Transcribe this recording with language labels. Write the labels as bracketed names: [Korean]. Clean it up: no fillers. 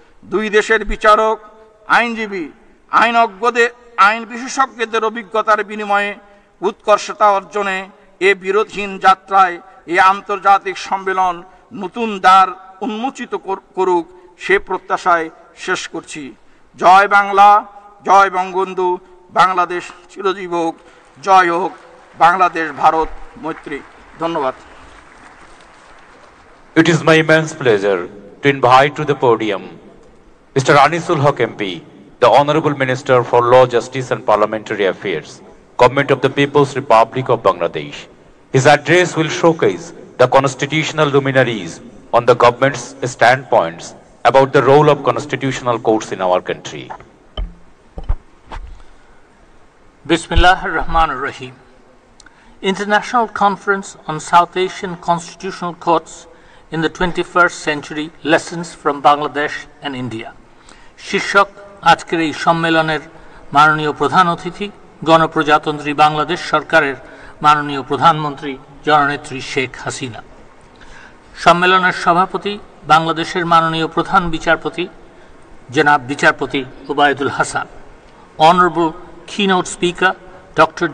[Bangla] 2 দেশের বিচারক, আইনজীবী, আইনজ্ঞদের, আইন বিশেষজ্ঞদের অভিজ্ঞতার বিনিময়ে উৎকর্ষতা অর্জনে এ বিরোধহীন যাত্রায় এ আন্তর্জাতিক সম্মেলন নতুন দ্বার উন্মোচিত করুক সে প্রত্যাশায় শেষ করছি। জয় বাংলা, জয় বঙ্গবন্ধু, বাংলাদেশ চিরজীব হোক, জয় হোক বাংলাদেশ ভারত মৈত্রী। ধন্যবাদ। [English] It is my immense pleasure to invite to the podium Mr. Anisul Haq MP, the Honorable Minister for Law, Justice and Parliamentary Affairs, Government of the People's Republic of Bangladesh. His address will showcase the constitutional luminaries on the government's standpoints about the role of constitutional courts in our country. [Arabic] Bismillah ar-Rahman ar-Rahim. [English] International Conference on South Asian Constitutional Courts in the 21st Century, Lessons from Bangladesh and India. [Bangla] শীর্ষক আজকের এই সম্মেলনের মাননীয় প্রধান অতিথি গণপ্রজাতন্ত্রী বাংলাদেশ সরকারের মাননীয় প্রধানমন্ত্রী জননেত্রী শেখ হাসিনা। সম্মেলনের সভাপতি বাংলাদেশের মাননীয় প্রধান বিচারপতি জনাব বিচারপতি Obaidul Hasan. [English] Honorable keynote speaker Dr.